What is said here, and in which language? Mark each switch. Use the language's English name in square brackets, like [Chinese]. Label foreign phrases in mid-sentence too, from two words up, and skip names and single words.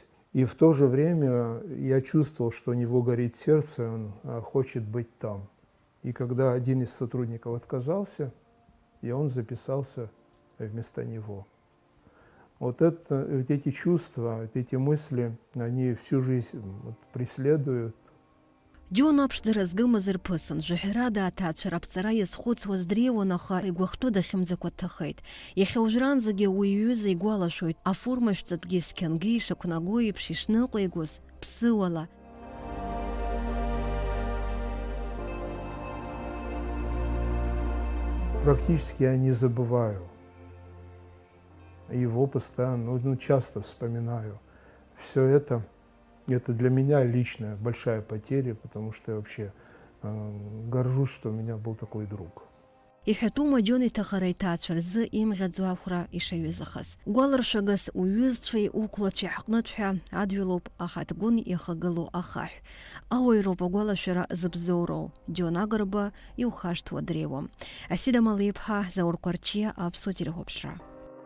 [Russian] И в то же время я чувствовал, что у него горит сердце, он хочет быть там. И когда один из сотрудников отказался, и он записался вместо него. Вот эти чувства, эти мысли, они всю жизнь преследуют. [Abkhazian] Џьон аԥшӡара згымаз рԥысын, жаҳәарада аҭаацәара аԥҵара иазхәыцуаз дреиуан, аха игәахәтәы дахьымӡакәа дҭахеит. Иахьа уажәраанӡагьы уи иҩыза игәалашәоит, аформашәҵатәгьы сқьангьы ишақәнаго еиԥш ишныҟәигоз ԥсыуала. [Russian] Практически я не забываю. Его постоянно, часто вспоминаю. Все это для меня личная большая потеря, потому что я вообще горжусь, что у меня был такой друг. [Abkhazian] Иҳәатәума Џьон иҭахара иҭаацәа рзы имӷьаӡо ахәра ишаҩызахаз. Гәаларшәагас уҩызцәеи уқәлацәеи ҳҟнытә ҳәа адҩылоуп аҳаҭгәын ихагылоу ахаҳә. Ауаҩроуп агәалашәара зыбзоуроу. Џьон Агрба иухашҭуа дреиуам. Асида Малиԥҳа, Заур Кәарчиа, Аԥсуа телехәаԥшра.